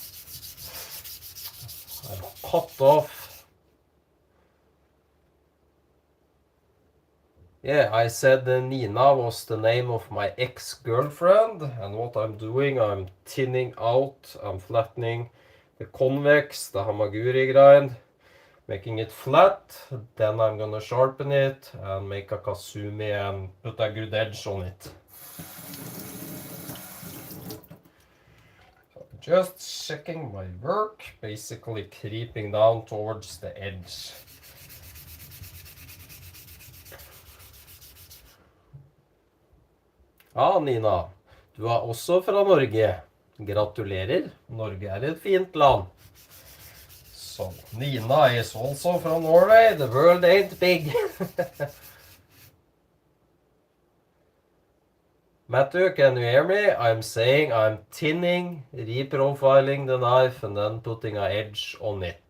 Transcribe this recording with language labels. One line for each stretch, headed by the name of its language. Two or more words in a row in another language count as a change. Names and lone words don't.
English: I've cut off Yeah, I said Nina was the name of my ex-girlfriend, and what I'm doing, I'm thinning out, I'm flattening the convex, the hamaguri grind, making it flat. Then I'm gonna sharpen it and make a kasumi and put a good edge on it. So just checking my work, basically creeping down towards the edge.
Norwegian: Ja, Nina, du er også fra Norge. Gratulerer. Norge er et fint land.
English: So, Nina is also from Norway. The world ain't big. Matthew, can you hear me? I'm saying I'm tinning, reprofiling the knife, and then putting an edge on it.